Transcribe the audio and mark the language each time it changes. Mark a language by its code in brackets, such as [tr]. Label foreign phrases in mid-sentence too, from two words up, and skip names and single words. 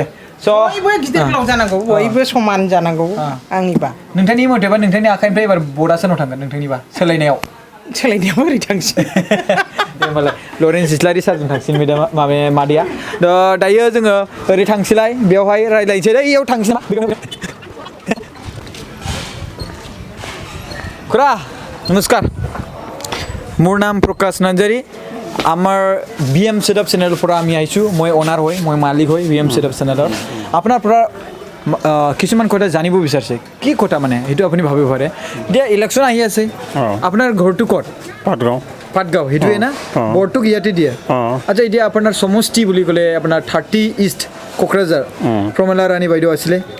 [brx] बयबो गिदिर गोलाव जानांगौ बयबो समान जानांगौ आंनिबा नोंथांनि मथेबा नोंथांनि आखाइनिफ्राय एबार बर्डआ सोरनाव थांगोन नोंथांनिबा सोलायनायाव बोरै थांसिन दे होमबालाय लरेन्स इस्लारि सारजों थांसिन मेडाम मादैया दायो जोङो ओरै थांसैलाय बेवहाय रायज्लायनोसै इयाव थांसै ना [as] খুৰা নমস্কাৰ মোৰ নাম প্ৰকাশ নাৰ্জাৰী আমাৰ বিএম সেটআপ চেনেলৰ পৰা আমি আহিছোঁ মই অনাৰ হয় মই মালিক হয় বিএম সেটআপ চেনেলৰ আপোনাৰ পৰা কিছুমান কথা জানিব বিচাৰিছে কি কথা মানে সেইটো আপুনি ভাবিব পাৰে এতিয়া ইলেকশ্যন আহি আছে আপোনাৰ ঘৰটো ক'ত পাটগাঁও সেইটোৱে না ভোটটো ইয়াতে দিয়ে আচ্ছা এতিয়া আপোনাৰ সমষ্টি বুলি ক'লে আপোনাৰ 30 ইষ্ট কোকৰাঝাৰ প্ৰমিলা ৰাণী বাইদেউ আছিলে